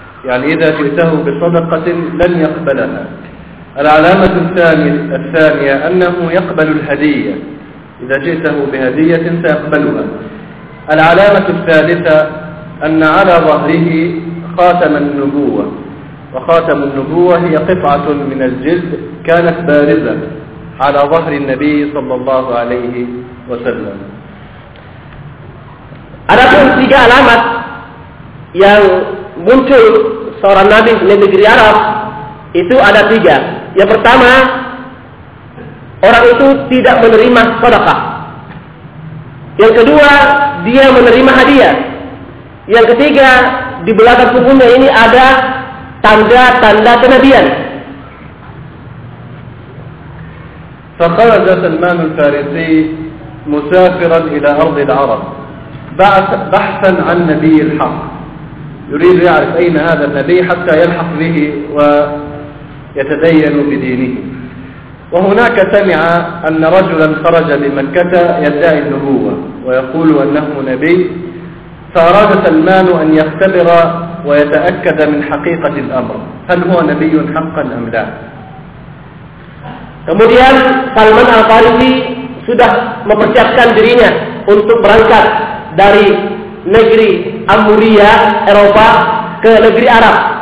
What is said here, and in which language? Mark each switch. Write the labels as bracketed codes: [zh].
[ar] يعني إذا جئته بصدقة لن يقبلها. العلامة الثانية أنه يقبل الهدية، إذا جئته بهدية سيقبلها. العلامة الثالثة أن على ظهره خاتم النبوة، وخاتم النبوة هي قطعة من الجلد كانت بارزة على ظهر النبي صلى الله عليه وسلم. أدخل تلك علامة [id] yang muncul seorang nabi di negeri Arab itu ada tiga. Yang pertama, orang itu tidak menerima sedekah. Yang kedua, dia menerima hadiah. Yang ketiga, di belakang punggungnya ini ada tanda-tanda kenabian. [ar] فخرج سلمان الفارسي مسافرا الى ارض العرب بحثا عن نبي الحق، يريد يعرف أين هذا النبي حتى يلحق به ويتدين بدينه. وهناك سمع أن رجلا خرج بمكة يدعي النبوة ويقول أنه نبي، فأراد سلمان أن يختبر ويتأكد من حقيقة الأمر، هل هو نبي حقا أم لا. [id] Kemudian Salman Al-Farisi sudah mempersiapkan dirinya untuk berangkat dari negeri Amuria, Eropa, ke negeri Arab.